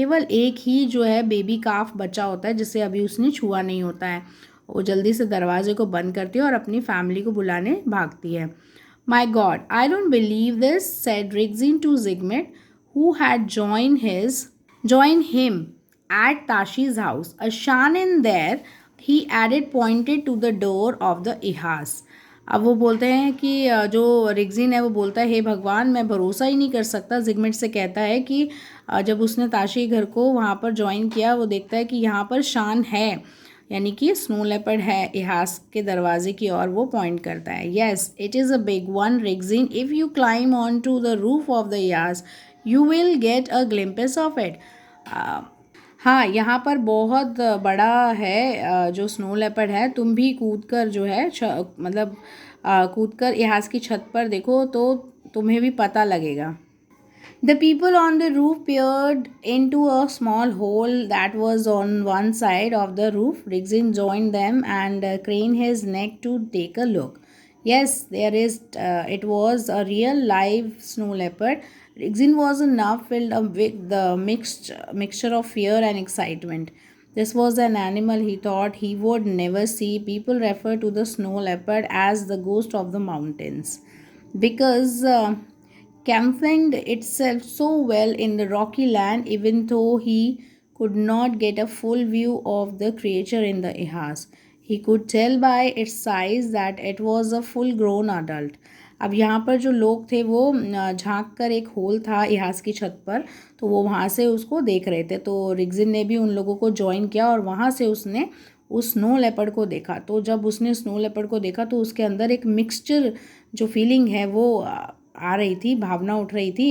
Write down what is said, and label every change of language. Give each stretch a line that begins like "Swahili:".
Hindi: केवल एक ही जो है बेबी काफ बचा होता है जिसे अभी उसने छुआ नहीं होता है. वो जल्दी से दरवाजे को बंद करती है और अपनी फैमिली को बुलाने भागती है.
English: My God, I don't believe this, said Rigzin to Jigmet, who had joined him at Tashi's house. A shan in there, he added, pointed to the door of the ihas.
Hindi: अब वो बोलते हैं कि जो रिग्जिन है वो बोलता है, हे भगवान, मैं भरोसा ही नहीं कर सकता. जिगमेट से कहता है कि जब उसने ताशी घर को वहाँ पर ज्वाइन किया, वो देखता है कि यहाँ पर शान है, यानी कि स्नो लेपर्ड है इहास के दरवाजे की ओर. वो पॉइंट करता है.
English: Yes, it is a big one Rigzin. If you climb on to the roof of the ihas you will get a glimpse of it.
Hindi: हाँ, यहाँ पर बहुत बड़ा है जो स्नो लेपर्ड है. तुम भी कूद कर जो है मतलब कूद कर इहास की छत पर देखो तो तुम्हें भी पता लगेगा.
English: The people on the roof peered into a small hole that was on one side of the roof. Rigzin joined them and craned his neck to take a look. Yes, there is. It was a real live snow leopard. Rigzin was now filled up with the mixture of fear and excitement. This was an animal he thought he would never see. People refer to the snow leopard as the ghost of the mountains because. Camouflaged itself so well in the rocky land, even though he could not get a full view of the creature in the ihas. He could tell by its size that it was a full grown adult.
Hindi: अब यहाँ पर जो लोग थे वो झांक कर, एक होल था इहास की छत पर, तो वो वहाँ से उसको देख रहे थे. तो रिग्जिन ने भी उन लोगों को ज्वाइन किया और वहाँ से उसने उस स्नो लेपर्ड को देखा. तो जब उसने स्नो लेपर्ड को देखा तो उसके अंदर एक मिक्सचर जो फीलिंग है वो आ रही थी, भावना उठ रही थी.